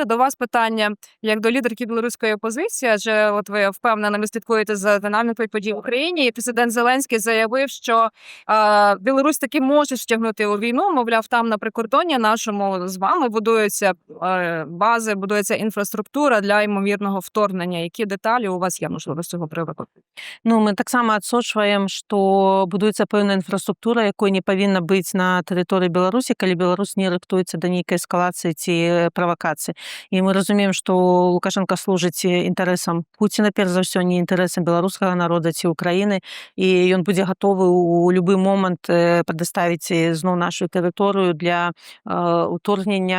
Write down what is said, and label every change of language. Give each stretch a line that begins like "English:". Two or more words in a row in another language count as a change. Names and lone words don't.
Ukrainian: До вас питання як до лідерки білоруської опозиції, адже от ви впевнено слідкуєте за динамікою подій в Україні. І президент Зеленський заявив, що Білорусь таки може втягнути у війну. Мовляв, там на прикордонні нашому з вами будуються бази, будується інфраструктура для ймовірного вторгнення. Які деталі у вас є, можливо, з цього приводу? Ну,
Belarusian: мы таксама адсочваем, што будуецца пэўная інфраструктура, якой не павінна быць на тэрыторыі Беларусі, калі Беларусь не рыхтуецца да нейкай эскалацыі ці правакацыі. І мы разумеем, што Лукашенко служыць інтарэсам Пуціна, перш за ўсё, не інтарэсам беларускага народа ці Украіны, і ён будзе гатовы ў любы момант прадаставіць зноў нашу тэрыторыю для ўторгнення.